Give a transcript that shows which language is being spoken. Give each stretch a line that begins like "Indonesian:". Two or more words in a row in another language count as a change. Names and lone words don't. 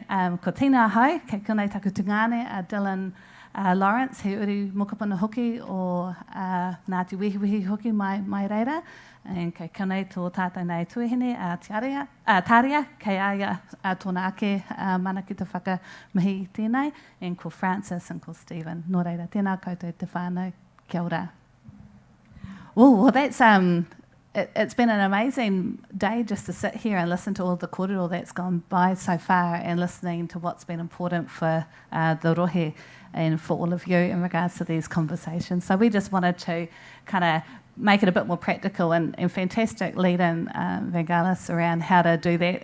Māori: Ko tēnā hau, kei konei taku tungane, Dylan Lawrence, he uri mokapuna hoki o Ngāti Wehiwehi hoki mai reira. And kei konei tō tātou nei tuihine, Tāria, kei aia tōna ake mana ki te whakamihi tēnei, and ko Francis and ko Stephen. Nō reira, tēnā koutou te whānau, kia ora.
English: Well, that's it's been an amazing day just to sit here and listen to all the korero that's gone by so far, and listening to what's been important for the rohe and for all of you in regards to these conversations. So we just wanted to kind of make it a bit more practical, and fantastic lead-in, Vangelis, around how to do that.